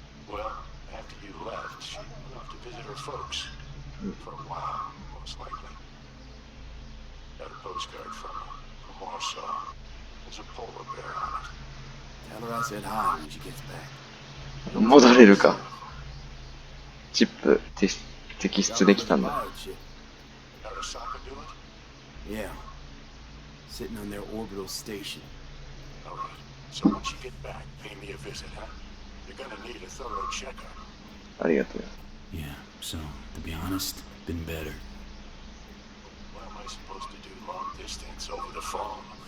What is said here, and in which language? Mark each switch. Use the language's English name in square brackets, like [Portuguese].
[English] Well, after you left, she went off to visit her folks. For a while, most likely. Got a postcard from her, from Warsaw. There's a polar bear on it. Tell her I said hi when she gets back. [Japanese] 戻れるか。チップ摘出できたんだ。 [English] Arasaka do it? Yeah. Sitting on their orbital station. Alright. So once you get back, pay me a visit, huh? You're gonna need a thorough checkup. [Japanese] ありがとうよ。 [English] Yeah, so, to be honest, been better. What am I supposed to do long distance over the phone?